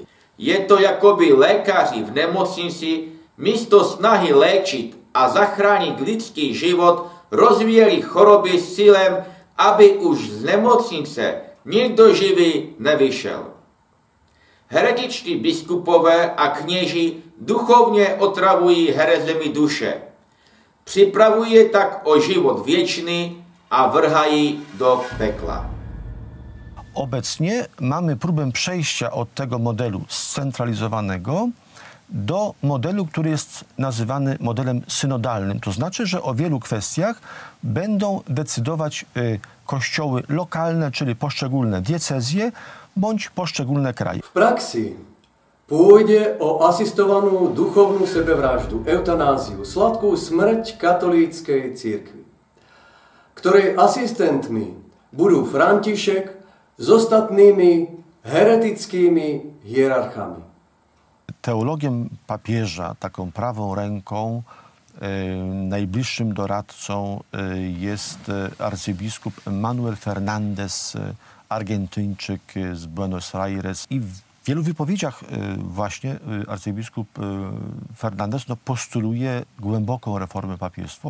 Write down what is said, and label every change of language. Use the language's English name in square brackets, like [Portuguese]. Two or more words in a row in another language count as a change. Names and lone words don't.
[Czech] Je to, jakoby lékaři v nemocnici místo snahy léčit a zachránit lidský život rozvíjeli choroby s cílem, aby už z nemocnice nikdo živý nevyšel. Heretičtí biskupové a kněži duchovně otravují herezemi duše. Připravují je tak o život věčný a vrhají do pekla. [Polish] Obecnie mamy próbę przejścia od tego modelu scentralizowanego do modelu, który jest nazywany modelem synodalnym. To znaczy, że o wielu kwestiach będą decydować kościoły lokalne, czyli poszczególne diecezje bądź poszczególne kraje. [Slovak] V praxi pôjde o asistovanú duchovnú sebevraždu, eutanáziu, sladkú smrť katolíckej cirkvi, ktorej asistentmi budú František s ostatnými heretickými hierarchami. [Polish] Teologiem papieża, taką prawą ręką, najbliższym doradcą jest arcybiskup Manuel Fernandez, Argentyńczyk z Buenos Aires i wielu wypowiedziach właśnie arcybiskup Fernandez postuluje głęboką reformę papiestwa.